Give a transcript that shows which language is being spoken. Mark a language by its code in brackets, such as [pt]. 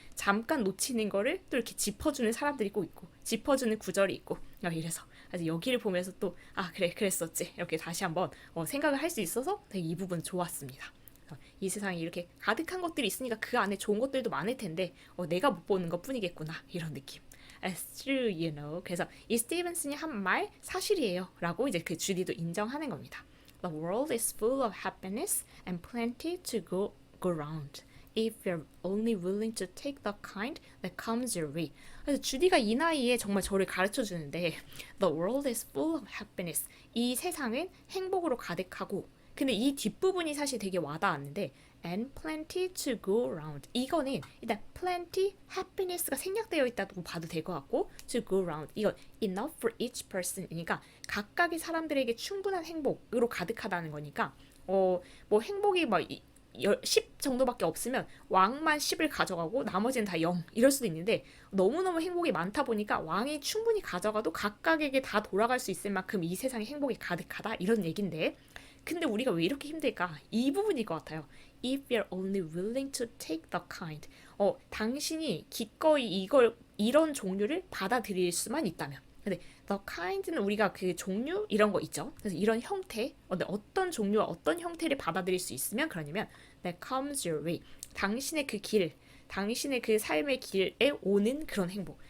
[ko] 잠깐 놓치는 거를 또 이렇게 짚어주는 사람들이 꼭 있고 짚어주는 구절이 있고 이래서 아주 여기를 보면서 또 그래 그랬었지 이렇게 다시 한번 생각을 할 수 있어서 되게 이 부분 좋았습니다. 이 세상에 이렇게 가득한 것들이 있으니까 그 안에 좋은 것들도 많을 텐데 내가 못 보는 것 뿐이겠구나 이런 느낌. [en] It's true, you know. [ko] 그래서 이 스티븐슨이 한 말 사실이에요 라고 이제 그 주디도 인정하는 겁니다. [en] The world is full of happiness and plenty to go around. If you're only willing to take the kind that comes your way. [ko] 그래서 주디가 이 나이에 정말 저를 가르쳐 주는데 [en] The world is full of happiness. [ko] 이 세상은 행복으로 가득하고 근데 이 뒷부분이 사실 되게 와닿았는데 [en] and plenty to go around. [ko] 이거는 일단 plenty, happiness가 생략되어 있다고 봐도 될 것 같고 [en] to go around. 이건 enough for each person. [ko] 그러니까 각각의 사람들에게 충분한 행복으로 가득하다는 거니까 뭐 행복이 10 정도밖에 없으면 왕만 10을 가져가고 나머지는 다 0 이럴 수도 있는데 너무너무 행복이 많다 보니까 왕이 충분히 가져가도 각각에게 다 돌아갈 수 있을 만큼 이 세상에 행복이 가득하다 이런 얘긴데 근데 우리가 왜 이렇게 힘들까? 이 부분일 것 같아요. [en] If you're only willing to take the kind. [ko] 당신이 기꺼이 이런 종류를 받아들일 수만 있다면. 근데 the kind는 우리가 그 종류 이런 거 있죠. 그래서 이런 형태, 어떤 종류와 어떤 형태를 받아들일 수 있으면 그러냐면 [en] that comes your way. [ko] 당신의 그 길, 당신의 그 삶의 길에 오는 그런 행복.